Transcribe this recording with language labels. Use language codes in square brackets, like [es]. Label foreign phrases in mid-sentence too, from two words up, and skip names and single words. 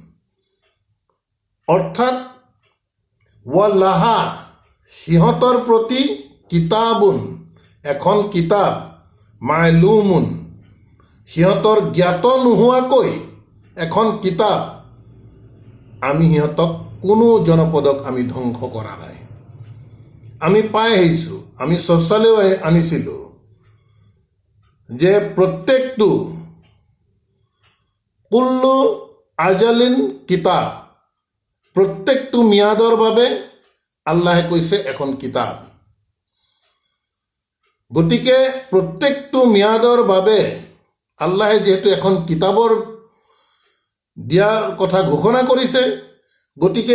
[as] অৰ্থাৎ ৱালাহা, সিহঁতৰ প্ৰতি, কিতাবুন, এখন কিতাব, মালুমুন, সিহঁতৰ জ্ঞাত নোহোৱাকৈ এখন কিতাব, আমি সিহঁতক কোনো জনপদক আমি ধ্বংস কৰা নাই। আমি পাই আহিছোঁ, আমি চৰ্চালৈও আনিছিলোঁ যে প্ৰত্যেকটো [ar] كل أجل كتاب, [as] প্ৰত্যেকটো ম্যাদৰ বাবে আল্লাহে কৈছে এখন কিতাব। গতিকে প্ৰত্যেকটো ম্যাদৰ বাবে আল্লাহে যিহেতু এখন কিতাবৰ দিয়াৰ কথা ঘোষণা কৰিছে, গতিকে